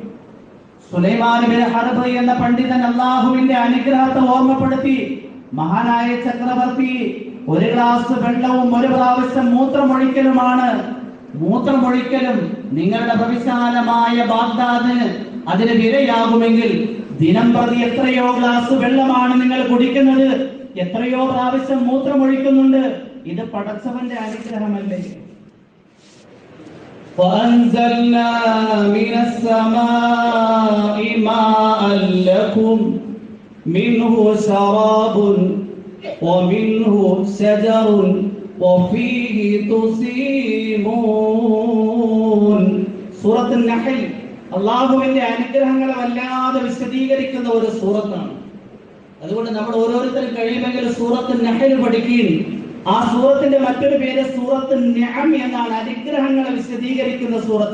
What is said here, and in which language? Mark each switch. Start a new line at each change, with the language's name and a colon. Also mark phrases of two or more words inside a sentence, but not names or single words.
Malayalam: സുലൈമാൻ ബിൻ ഹർബ് എന്ന പണ്ഡിതൻ അല്ലാഹുവിന്റെ അനുഗ്രഹത്തെ ഓർമ്മപ്പെടുത്തി, മഹാനായ ചക്രവർത്തി, ഒരു ഗ്ലാസ് വെള്ളവും ഒരു പ്രാവശ്യം മൂത്രമൊഴിക്കലുമാണ്. മൂത്രമൊഴിക്കലും നിങ്ങളുടെ ഭവിശാലമായ ബാഗ്ദാദിന് അതിന് വിലയാകുമെങ്കിൽ ദിനം പ്രതി എത്രയോ ഗ്ലാസ് വെള്ളമാണ് നിങ്ങൾ കുടിക്കുന്നത്, എത്രയോ പ്രാവശ്യം മൂത്രമൊഴിക്കുന്നുണ്ട്. ഇത് പടച്ചവന്റെ അനുഗ്രഹമല്ലേ?
Arabic: وَأَنزَلْنَا مِنَ السَّمَاءِ مَاءً لَكُمْ مِنْهُ شَرَابٌ وَمِنْهُ شَجَرٌ وَفِيهِ تُسِيمُونَ.
Malayalam: സൂറത്ത് നഹൽ അല്ലാഹുവിന്റെ അനുഗ്രഹങ്ങളെ വല്ലാതെ വിശദീകരിക്കുന്ന ഒരു സൂറത്താണ്. അതുകൊണ്ട് നമ്മൾ ഓരോരുത്തരും കഴിയുമെങ്കിൽ സൂറത്ത് നഹൽ പഠിക്കുകയും, ആ സൂറത്തിന്റെ മറ്റൊരു പേര് സൂറത്ത് നിഅം എന്നാണ്, അനുഗ്രഹങ്ങളെ വിശദീകരിക്കുന്ന സൂറത്ത്.